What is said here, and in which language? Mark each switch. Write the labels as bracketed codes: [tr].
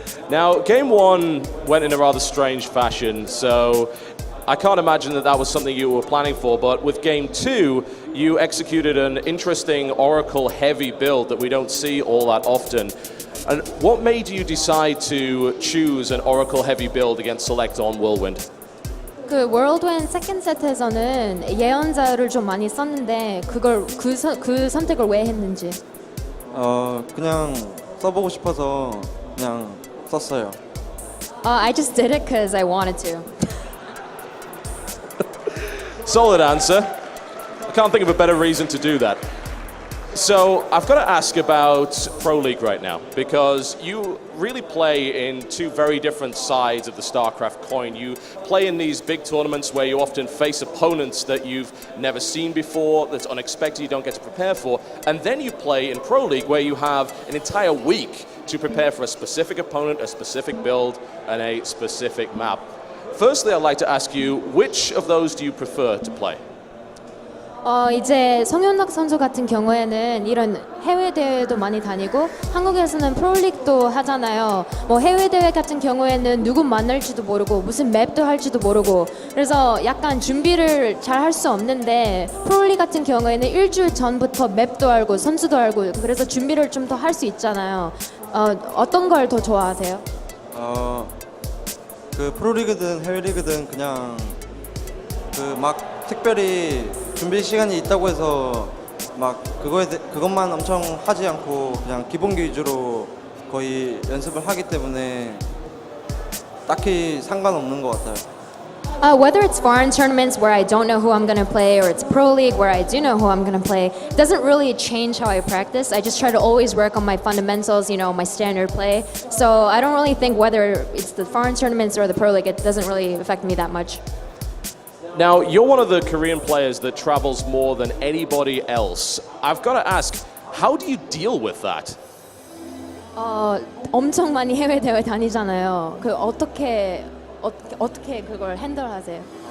[en] Now, game one went in a rather strange fashion, so I can't imagine that was something you were planning for, but with game two, you executed an interesting Oracle-heavy build that we don't see all that often. And what made you decide to choose an Oracle-heavy build against Select on Whirlwind? [ko] 그 월드윈 세컨드 세트에서는 예언자를 좀 많이 썼는데 그 선택을 왜 했는지. 그냥 써보고 싶어서 그냥 썼어요. [en] I just did it because I wanted to. Solid answer. I can't think of a better reason to do that. So I've got to ask about Pro League right now, because you really play in two very different sides of the StarCraft coin. You play in these big tournaments where you often face opponents that you've never seen before, that's unexpected, you don't get to prepare for. And then you play in Pro League where you have an entire week to prepare for a specific opponent, a specific build, and a specific map. Firstly, I'd like to ask you, which of those do you prefer to play? [ko] 이제 성현덕 선수 같은 경우에는 이런 해외 대회도 많이 다니고 한국에서는 프로리그도 하잖아요. 뭐 해외 대회 같은 경우에는 누구 만날지도 모르고 무슨 맵도 할지도 모르고 그래서 약간 준비를 잘 할 수 없는데 프로리그 같은 경우에는 일주일 전부터 맵도 알고 선수도 알고 그래서 준비를 좀 더 할 수 있잖아요. 어떤 걸 더 좋아하세요? 그 프로리그든 해외리그든 그냥 그 막 특별히 준비 시간이 있다고 해서 막 그것만 엄청 하지 않고 그냥 기본기 위주로 거의 연습을 하기 때문에 딱히 상관없는 것 같아요. [en] Whether it's foreign tournaments where I don't know who I'm going to play or it's Pro League where I do know who I'm going to play, it doesn't really change how I practice. I just try to always work on my fundamentals, you know, my standard play. So I don't really think whether it's the foreign tournaments or the Pro League, it doesn't really affect me that much. Now, you're one of the Korean players that travels more than anybody else. I've got to ask, how do you deal with that? [ko] 엄청 많이 해외 대회 다니잖아요. 그 어떻게 그걸 핸들하세요?